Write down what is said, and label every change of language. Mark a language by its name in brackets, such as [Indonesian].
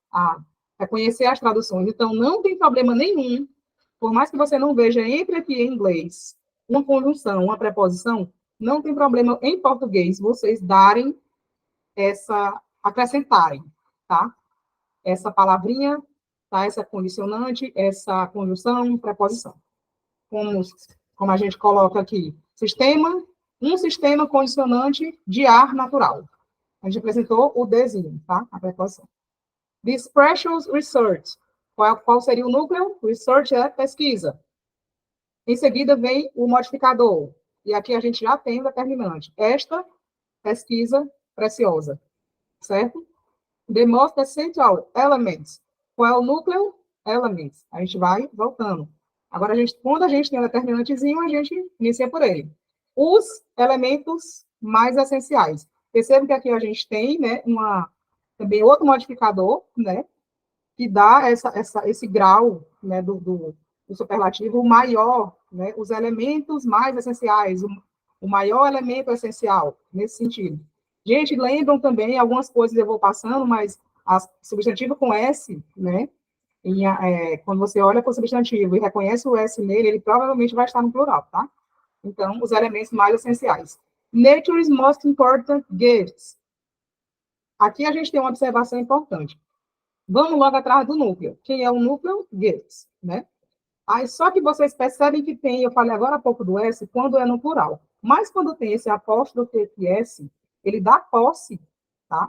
[Portuguese] A conhecer as traduções. Então, não tem problema nenhum, por mais que você não veja entre aqui em inglês uma conjunção, uma preposição, não tem problema em português vocês darem acrescentarem, tá? Essa palavrinha, tá? Essa condicionante, essa conjunção, preposição. Como a gente coloca aqui, um sistema condicionante de ar natural. A gente apresentou o desenho, tá? A preposição. [English] This precious research. [Portuguese] Qual seria o núcleo? Research é pesquisa. Em seguida vem o modificador. E aqui a gente já tem o determinante. Esta pesquisa preciosa. Certo? [English] The most essential elements. [Portuguese] Qual é o núcleo? Elements. A gente vai voltando. Agora, quando a gente tem um determinantezinho, a gente inicia por ele. Os elementos mais essenciais. Perceba que aqui a gente tem, né, também outro modificador, né, que dá esse grau, né, do superlativo maior, né, os elementos mais essenciais, o maior elemento essencial, nesse sentido. Gente, lembram também, algumas coisas eu vou passando, mas substantivo com S, né, quando você olha para o substantivo e reconhece o S nele, ele provavelmente vai estar no plural, tá? Então, os elementos mais essenciais. [English] Nature's most important gifts. [Portuguese] Aqui a gente tem uma observação importante. Vamos logo atrás do núcleo. Quem é o núcleo? Gifts, né? Aí, só que vocês percebem que tem, eu falei agora há pouco do S, quando é no plural. Mas quando tem esse apóstrofo S, ele dá posse, tá?